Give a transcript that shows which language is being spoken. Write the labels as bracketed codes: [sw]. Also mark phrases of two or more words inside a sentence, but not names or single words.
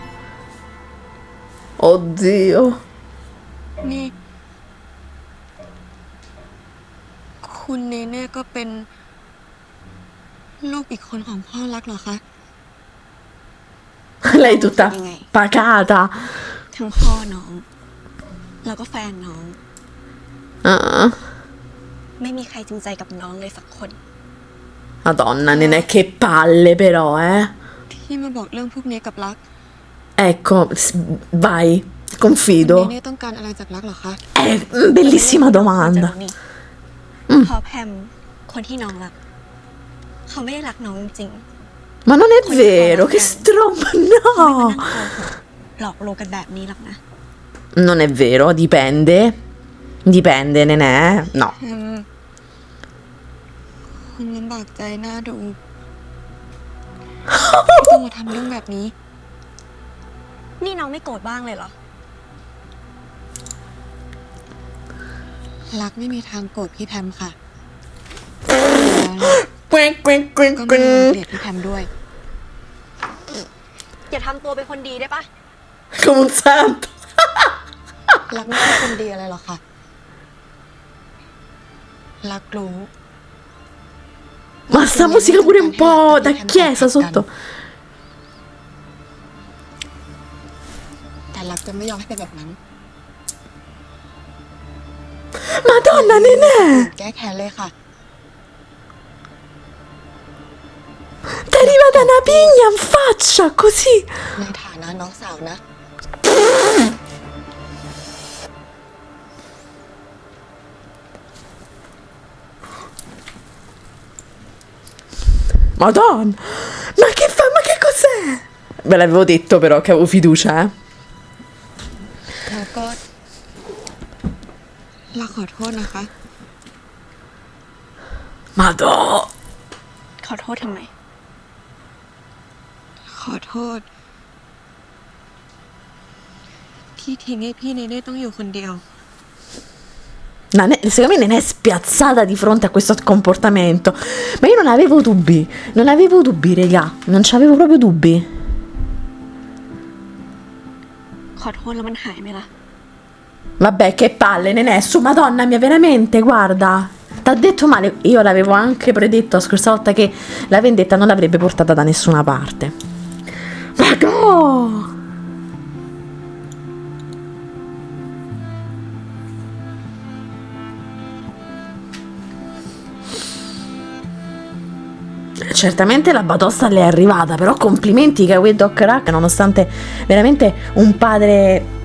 [it] Oddio. [th] นี่ คุณเนเน่ก็เป็นลูกอีกคนของพ่อรักเหรอคะ [it] Lei tutta pacata. [th] ทั้งพ่อน้อง แล้วก็แฟนน้อง [it] Ah. [th] ไม่มีใครจริงใจกับน้องเลยสักคน [it] Madonna, Nenè, che palle però, eh. [th] ที่มาบอกเรื่องพวกนี้กับรัก [it] Ecco, vai, [th] เน [it] confido. [th] เน่ต้องการอะไรจากรักเหรอคะ [it] Bellissima [th] จะ [it] domanda. [th] รู้นี่พอแพมคนที่น้องรัก เขาไม่ได้รักน้องจริง [it] Ma non è vero, che stromba, [th] ๆเขาไม่มา [it] no. [th] นั่งโกหกหลอกลวงกันแบบนี้หรอกนะ [it] Non è vero, dipende. Dipende, Nenè. No. [th] คุณลำบากใจน่าดูที่ต้องมาทำเรื่องแบบนี้ นี่น้องไม่โกรธบ้างเลยเหรอ รักไม่มีทางโกรธพี่แพมค่ะ [it] Quack, quack, quack, [th] ก็ไม่มีวัน [it] quack. [th] เกลียดพี่แพมด้วย อย่าทำตัวเป็นคนดีได้ปะ [it] Come un santo. [th] รักไม่ใช่คนดีอะไรหรอกค่ะ รักรู้ [it] Ma sta musica pure un po' da chiesa sotto. [th] แต่รักจะไม่ยอมให้เป็นแบบนั้น [it] Madonna, Nenè. [th] แก้แค้นเลยค่ะ [it] Ti è arrivata una pigna in faccia, così. [th] ในฐานะน้องสาวนะ [it] Madonna. Ma che fa? Ma che cos'è? Ve l'avevo detto però che avevo fiducia, eh. [th] แล้วก็เราขอโทษนะคะ [it] Madò. [th] ขอโทษทำไม ขอโทษ ที่ทิ้งให้พี่เนเน่ต้องอยู่คนเดียว [it] Secondo me non è spiazzata di fronte a questo comportamento. Ma io non avevo dubbi. Non avevo dubbi, regà. Non c'avevo proprio dubbi. [th] ขอโทษแล้วมันหายไหมล่ะ [it] Vabbè, che palle, Nenè. Su, Madonna mia, veramente, guarda. T'ha detto male. Io l'avevo anche predetto la scorsa volta che la vendetta non l'avrebbe portata da nessuna parte. Ma no! Certamente la batosta le è arrivata, però complimenti che a Doc Rack, nonostante veramente un padre...